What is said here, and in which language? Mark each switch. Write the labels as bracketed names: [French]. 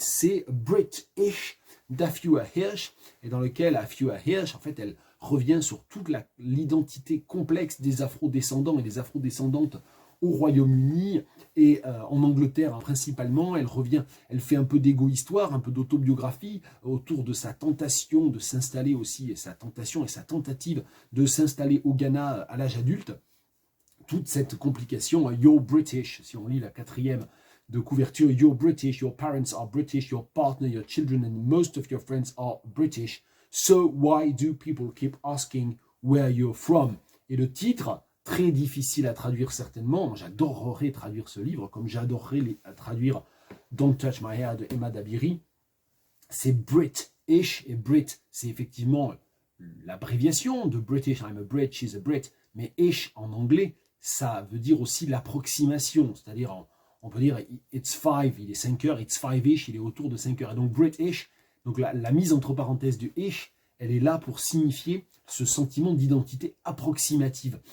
[French] C'est British d'Afua Hirsch, et dans lequel Afua Hirsch, en fait, elle revient sur toute l'identité complexe des afro-descendants et des afro-descendantes au Royaume-Uni et en Angleterre principalement. Elle fait un peu d'égo-histoire, un peu d'autobiographie autour de sa tentation de s'installer aussi, et sa tentation et sa tentative de s'installer au Ghana à l'âge adulte. Toute cette complication, [English] You're British, [French] si on lit la 4e de couverture, [English] You're British, your parents are British, your partner, your children and most of your friends are British. So why do people keep asking where you're from? [French] Et le titre, très difficile à traduire certainement, j'adorerais traduire ce livre, comme j'adorerais traduire Don't Touch My Hair de Emma Dabiri, c'est British, et Brit, c'est effectivement l'abréviation de British, [English] I'm a Brit, she's a Brit, [French] mais ish en anglais, ça veut dire aussi l'approximation, c'est-à-dire on peut dire [English] it's 5, [French] il est 5 heures, [English] it's 5-ish, [French] il est autour de 5 heures, et donc British, donc la mise entre parenthèses du ish, elle est là pour signifier ce sentiment d'identité approximative.